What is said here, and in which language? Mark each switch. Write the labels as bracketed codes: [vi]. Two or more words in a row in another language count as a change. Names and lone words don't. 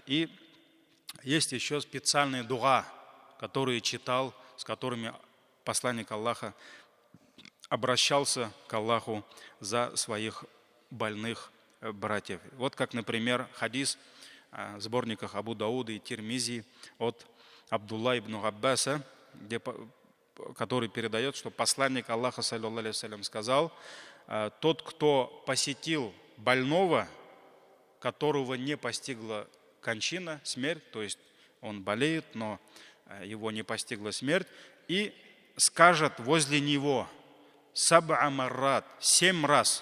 [ru] И есть еще специальные дуа, которые читал, с которыми посланник Аллаха обращался к Аллаху за своих больных братьев. Вот как, например, хадис в сборниках Абу Дауда и Тирмизи от Абдулла ибн Аббаса, который передает, что посланник Аллаха, [ar] صلى الله عليه وسلم, [ru] сказал, тот, кто посетил больного, которого не постигла кончина, смерть, то есть он болеет, но его не постигла смерть, и скажет возле него [ar] سبع مرات, [ru] 7 раз.